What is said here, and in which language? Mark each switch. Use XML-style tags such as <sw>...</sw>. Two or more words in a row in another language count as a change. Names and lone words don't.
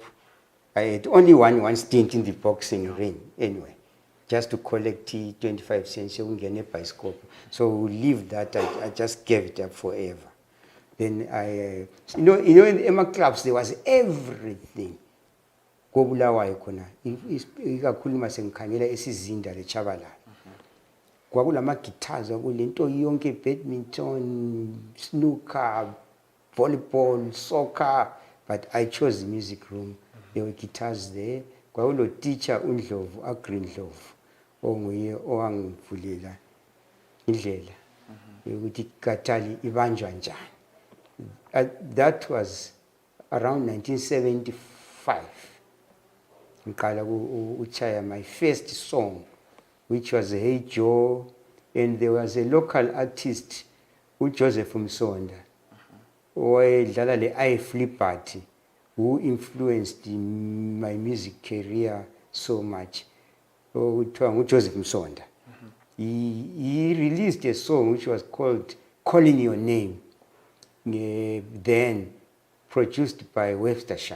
<en>I had only one stint in the boxing ring anyway, just to collect 25 cents. So we leave that. I just gave it up forever. Then in the Emma clubs there was everything.</en> <nd>Kobulawayo khona ikakhulu masengikhangela esizinda leChabalala. Kwakulama guitars kwakulento yonke,</nd> <en>badminton, snooker, volleyball, soccer, but I chose the music room. There were guitars there.</en> <nd>Kwakulo teacher uNdlovu, Agree Ndlovu, onguye owangivulela indlela ukuthi katali ibanjwa njani.</nd> <en>That was around 1975. My first song, which was Hey Joe, and there was a local artist, Joseph Msonda,</en> <nd>owayedlala le-I-Flippert,</nd> <en>who influenced my music career so much. Joseph Msonda. He released a song which was called Calling Your Name, then produced by Webster Sham.</en>